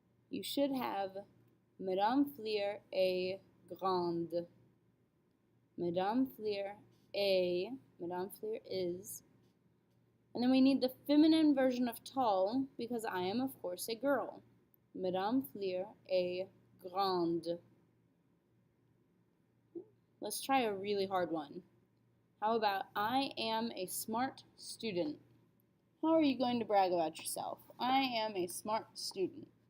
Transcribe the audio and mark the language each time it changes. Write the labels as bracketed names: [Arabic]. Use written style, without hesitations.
[English] You should have Madame Fleer [French] est grande. [English] Madame Fleer est, Madame Fleer is. And then we need the feminine version of tall because I am, of course, a girl. [French] Madame Fleer est grande. [English] Let's try a really hard one. How about I am a smart student? How are you going to brag about yourself? I am a smart student.